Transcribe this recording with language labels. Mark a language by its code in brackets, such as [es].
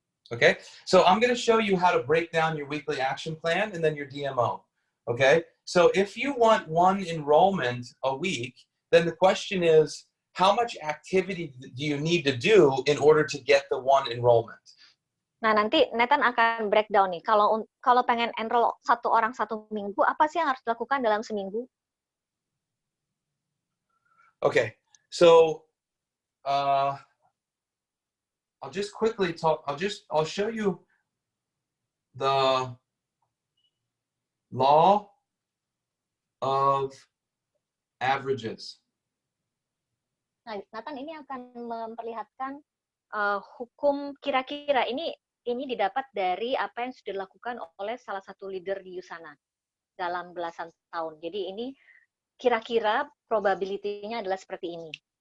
[en] Okay, so I'm going to show you how to break down your weekly action plan and then your DMO. Okay, so if you want one enrollment a week, then the question is, how much activity do you need to do in order to get the one enrollment? [id] Nah, nanti Nathan akan breakdown nih. Kalau pengen enroll satu orang satu minggu, apa sih yang harus dilakukan dalam seminggu? [en] Okay, so I'll just quickly talk. I'll show you the law of averages. [id] Nah, Nathan ini akan memperlihatkan hukum kira-kira. Ini didapat dari apa yang sudah dilakukan oleh salah satu leader di Usana dalam belasan tahun. Jadi ini kira-kira probability-nya adalah seperti ini.